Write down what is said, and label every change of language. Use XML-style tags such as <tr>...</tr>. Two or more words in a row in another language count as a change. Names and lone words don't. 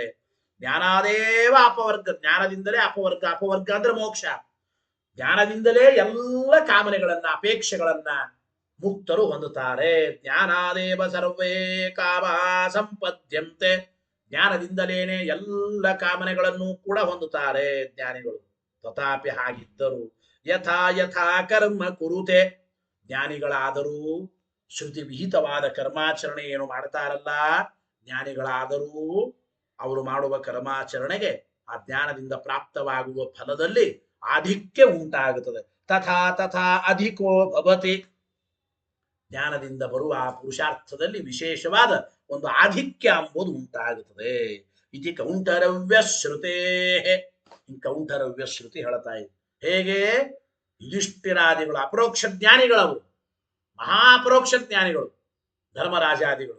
<sa>ಜ್ಞಾನಾದೇವ ಅಪವರ್ಗ,</sa> <kn>ಜ್ಞಾನದಿಂದಲೇ ಅಪವರ್ಗ, ಅಪವರ್ಗ ಅಂದ್ರೆ ಮೋಕ್ಷ. ಜ್ಞಾನದಿಂದಲೇ ಎಲ್ಲ ಕಾಮನೆಗಳನ್ನ, ಅಪೇಕ್ಷೆಗಳನ್ನ ಮುಕ್ತರು ಹೊಂದುತ್ತಾರೆ.</kn> <sa>ಜ್ಞಾನಾದೇವ ಸರ್ವೇ ಕಾಮ ಸಂಪದ್ಯಂತೆ,</sa> <kn>ಜ್ಞಾನದಿಂದಲೇನೆ ಎಲ್ಲ ಕಾಮನೆಗಳನ್ನು ಕೂಡ ಹೊಂದುತ್ತಾರೆ ಜ್ಞಾನಿಗಳು.</kn> <sa>ತಥಾಪಿ ಹಾಗಿದ್ದರು ಯಥಾ ಯಥಾ ಕರ್ಮ ಕುರುತೆ,</sa> <kn>ಜ್ಞಾನಿಗಳಾದರೂ ಶ್ರುತಿ ವಿಹಿತವಾದ ಕರ್ಮಾಚರಣೆ ಏನು ಮಾಡ್ತಾರಲ್ಲ, ಜ್ಞಾನಿಗಳಾದರೂ ಅವರು ಮಾಡುವ ಕರ್ಮಾಚರಣೆಗೆ ಆ ಜ್ಞಾನದಿಂದ ಪ್ರಾಪ್ತವಾಗುವ ಫಲದಲ್ಲಿ ಆಧಿಕ್ಯ ಉಂಟಾಗುತ್ತದೆ.</kn> <sa>ತಥಾ ತಥಾ ಅಧಿಕೋ ಭವತಿ.</sa> <kn>ಜ್ಞಾನದಿಂದ ಬರುವ ಆ ಪುರುಷಾರ್ಥದಲ್ಲಿ ವಿಶೇಷವಾದ ಒಂದು ಆಧಿಕ್ಯ ಎಂಬುದು ಉಂಟಾಗುತ್ತದೆ.</kn> <sa>ಇತಿ ಕೌಂಟರವ್ಯ ಶ್ರುತೇ.</sa> <kn>ಕೌಂಟರವ್ಯ ಶ್ರುತಿ ಹೇಳ್ತಾ ಇದೆ. ಹೇಗೆ? ಯುಧಿಷ್ಠಿರಾದಿಗಳು ಅಪರೋಕ್ಷ ಜ್ಞಾನಿಗಳವರು, ಮಹಾಪರೋಕ್ಷ ಜ್ಞಾನಿಗಳು, ಧರ್ಮರಾಜಾದಿಗಳು.</kn>